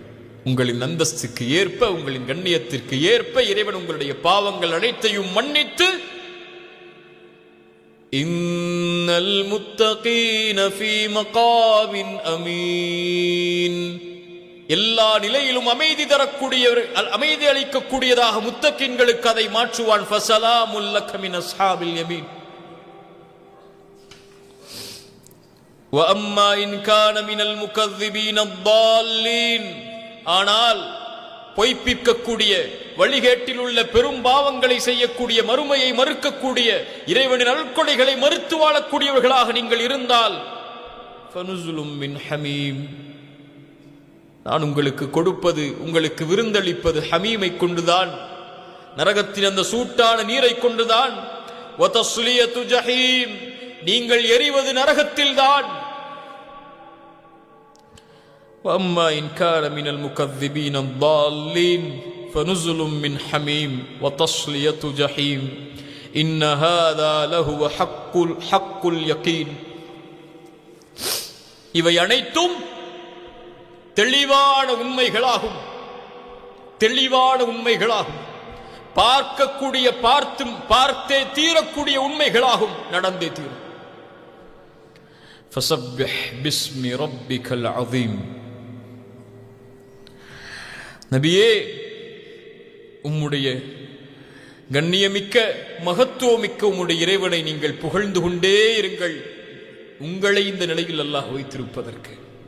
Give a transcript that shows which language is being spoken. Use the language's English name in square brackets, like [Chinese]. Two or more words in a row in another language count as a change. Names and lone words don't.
[Tamil] உங்களின் அந்தஸ்துக்கு ஏற்ப, உங்களின் கண்ணியத்திற்கு ஏற்ப இறைவன் உங்களுடைய பாவங்கள் அனைத்தையும் மன்னித்து [Arabic] إن المتقين في مقام أمين [Tamil] எல்லா நிலையிலும் அமைதி தரக்கூடியவர், அமைதி அளிக்கக்கூடியதாக முத்தகீன்களுக்கு அதை மாற்றுவான். [Arabic] فسلام لك من أصحاب اليمين وَأَمَّا إِنْ كَانَ مِنَ الْمُكَذِّبِينَ [Tamil] الضَّالِّينَ ஆனால் பொய்ப்பிக்கக்கூடிய, வழிகேட்டில் உள்ள பெரும் பாவங்களை செய்யக்கூடிய, மறுமையை மறுக்கக்கூடிய, இறைவனின் அருட்கொடைகளை மறுத்து வாழக்கூடியவர்களாக நீங்கள் இருந்தால் [Arabic] فنزل من حميم [Tamil] நான் உங்களுக்கு கொடுப்பது, உங்களுக்கு விருந்தளிப்பது ஹமீமை கொண்டுதான், நரகத்தின் அந்த சூட்டான நீரை கொண்டுதான். [Arabic] وتصلية جحيم [Tamil] நீங்கள் எரிவது நரகத்தில்தான். [Arabic] وَأَمَّا إِنْ كَانَ مِنَ الْمُكَذِّبِينَ الضَّالِّينَ فَنُزُلٌ مِّنْ حَمِيمٍ وَتَصْلِيَةُ جَحِيمٍ إِنَّ هَذَا لَهُوَ حَقُّ الْيَقِينِ [Tamil] இவை அனைத்தும் தெளிவான உண்மைகளாகும். பார்க்கக்கூடிய, பார்த்தே தீரக்கூடிய உண்மைகளாகும், நடந்தே தீரும். [Arabic] فَسَبِّحْ بِاسْمِ رَبِّكَ الْعَظِيمِ [Tamil] நபியே, உம்முடைய கண்ணியமிக்க, மகத்துவமிக்க உம்முடைய இறைவனை நீங்கள் புகழ்ந்து கொண்டே இருங்கள், உங்களை இந்த நிலையில் அல்லாஹ் வைத்திருப்பதற்கு.